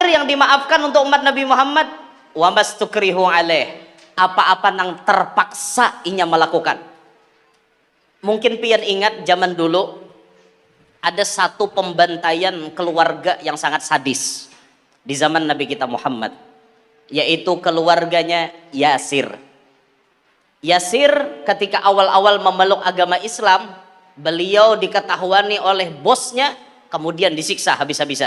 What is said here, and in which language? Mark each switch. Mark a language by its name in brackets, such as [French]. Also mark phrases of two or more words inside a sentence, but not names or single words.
[Banjar] terakhir yang dimaafkan untuk umat Nabi Muhammad, [Arabic] وما استكرهوا عليه, [Banjar] apa-apa nang terpaksa inya melakukan. [Indonesian] Mungkin pian ingat zaman dulu ada satu pembantaian keluarga yang sangat sadis di zaman Nabi kita Muhammad, yaitu keluarganya Yasir. Yasir ketika awal-awal memeluk agama Islam, beliau diketahuani oleh bosnya kemudian disiksa habis-habisan.